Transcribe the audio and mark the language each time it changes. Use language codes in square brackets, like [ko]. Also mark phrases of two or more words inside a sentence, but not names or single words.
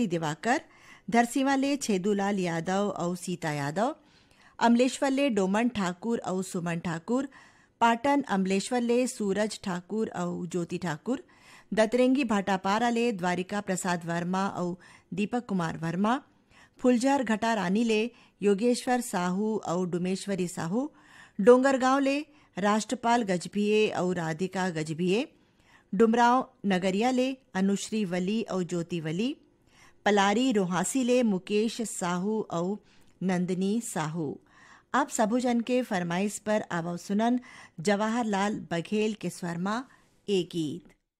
[hne] दिवाकर धरसीवा ले छेदूलाल यादव और सीता यादव अमलेश्वर ले डोमन ठाकुर और सुमन ठाकुर पाटन अमलेश्वर ले सूरज ठाकुर और ज्योति ठाकुर दतरेंगी भाटापारा ले द्वारिका प्रसाद वर्मा और दीपक कुमार वर्मा फुलझर घटा रानी ले योगेश्वर साहू और डुमेश्वरी साहू डोंगरगांव ले राष्ट्रपाल गजभिये और राधिका गजभिये डुमराव नगरिया ले अनुश्री वली और ज्योति वली पलारी रोहासी ले मुकेश साहू और नंदिनी साहू आप सबुजन के फरमाइश पर अब सुनन जवाहरलाल बघेल के स्वरमा एक गीत